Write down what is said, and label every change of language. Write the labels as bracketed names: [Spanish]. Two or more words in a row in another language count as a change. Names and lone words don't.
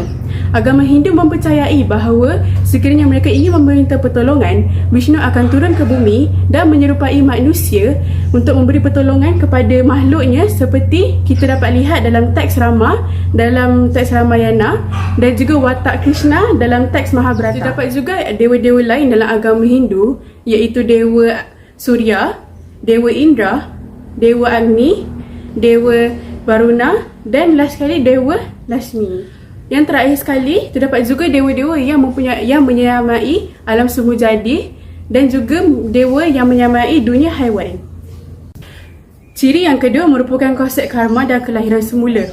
[Malay] Agama Hindu mempercayai bahawa sekiranya mereka ingin meminta pertolongan, Vishnu akan turun ke bumi dan menyerupai manusia untuk memberi pertolongan kepada makhluknya, seperti kita dapat lihat dalam teks Rama, dalam teks Ramayana, dan juga watak Krishna dalam teks Mahabharata. Terdapat juga dewa-dewa lain dalam agama Hindu, iaitu Dewa Surya, Dewa Indra, Dewa Agni, Dewa Varuna, dan last sekali Dewa Lakshmi. Yang terakhir sekali, terdapat juga dewa-dewa yang menyamai alam semua jadi, dan juga dewa yang menyamai dunia haiwan. Ciri yang kedua merupakan konsep karma dan kelahiran semula.